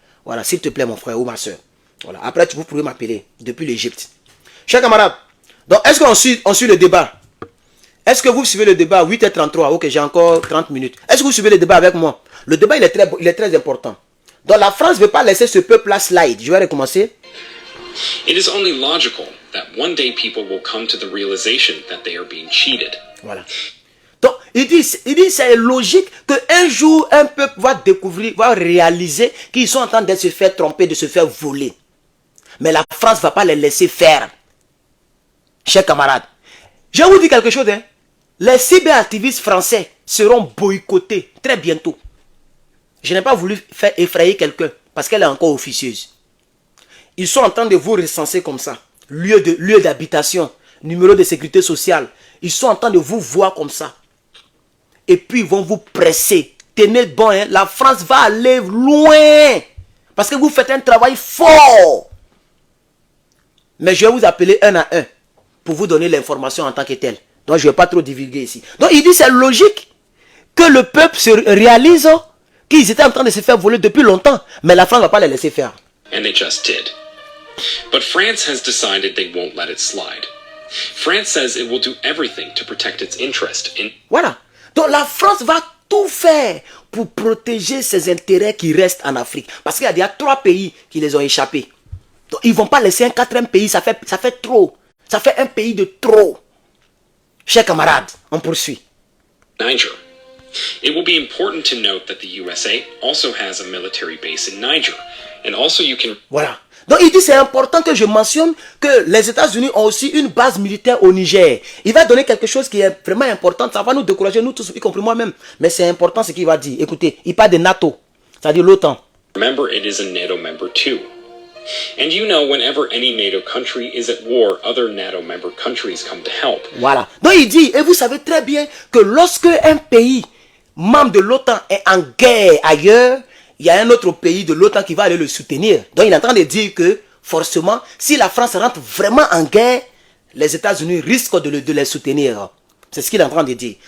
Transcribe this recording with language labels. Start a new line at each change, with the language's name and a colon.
French: Voilà, s'il te plaît mon frère ou ma soeur. Voilà, après vous pourrez m'appeler depuis l'Égypte. Chers camarades, donc est-ce qu'on suit le débat? Est-ce que vous suivez le débat? 8h33, ok, j'ai encore 30 minutes. Est-ce que vous suivez le débat avec moi? Le débat il est très important. Donc la France ne veut pas laisser ce peuple là slide. Je vais recommencer.
English: It is only logical that one day people will come to the realization that they are being cheated.
French: Voilà. Donc, il dit c'est logique qu'un jour, un peuple va réaliser qu'ils sont en train de se faire tromper, de se faire voler. Mais la France ne va pas les laisser faire. Chers camarades, je vais vous dire quelque chose. Hein. Les cyberactivistes français seront boycottés très bientôt. Je n'ai pas voulu faire effrayer quelqu'un parce qu'elle est encore officieuse. Ils sont en train de vous recenser comme ça. Lieu d'habitation, numéro de sécurité sociale. Ils sont en train de vous voir comme ça. Et puis ils vont vous presser. Tenez bon, hein? La France va aller loin. Parce que vous faites un travail fort. Mais je vais vous appeler un à un pour vous donner l'information en tant que tel. Donc je ne vais pas trop divulguer ici. Donc il dit c'est logique que le peuple se réalise qu'ils étaient en train de se faire voler depuis longtemps. Mais la France ne va pas les laisser faire.
English: And they just did. But France has decided they won't let it slide. France says it will do everything to protect its interest in...
French: Voilà. Donc la France va tout faire pour protéger ses intérêts qui restent en Afrique. Parce qu'il y a 3 pays qui les ont échappés. Donc, ils ne vont pas laisser un 4e pays, ça fait trop. Ça fait un pays de trop. Chers camarades, on poursuit.
English: Niger. It will be important to note that the USA also has a military base in Niger. And also you can...
French: Voilà. Donc il dit c'est important que je mentionne que les États-Unis ont aussi une base militaire au Niger. Il va donner quelque chose qui est vraiment important. Ça va nous décourager, nous tous, y compris moi-même. Mais c'est important ce qu'il va dire. Écoutez, il parle de NATO, c'est-à-dire l'OTAN.
English: Remember, it is a NATO member too. And you know, whenever any NATO country is at war, other NATO member countries come to help.
French: Voilà. Donc il dit, et vous savez très bien que lorsque un pays membre de l'OTAN est en guerre ailleurs, il y a un autre pays de l'OTAN qui va aller le soutenir. Donc il est en train de dire que forcément, si la France rentre vraiment en guerre, les États-Unis risquent de les soutenir. C'est ce qu'il est en train de dire.